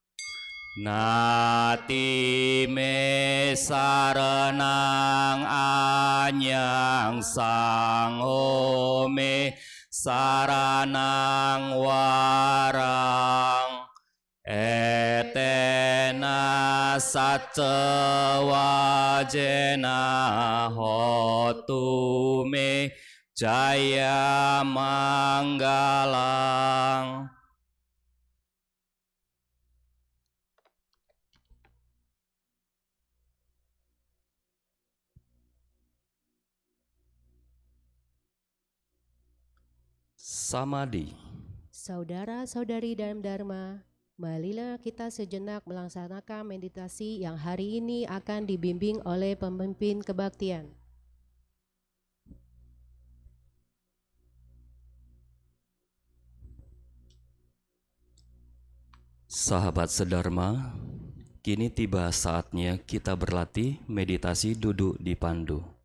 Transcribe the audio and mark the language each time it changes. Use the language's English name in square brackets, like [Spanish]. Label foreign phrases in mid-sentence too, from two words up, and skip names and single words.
[Pali] Nati me saranang anyang sangho me saranang warang etena saca wajena hotu me jaya manggalang. [Indonesian] Samadhi. Saudara-saudari dalam Dharma, marilah kita sejenak melaksanakan meditasi yang hari ini akan dibimbing oleh pemimpin kebaktian. Sahabat sedharma, kini tiba saatnya kita berlatih meditasi duduk di pandu.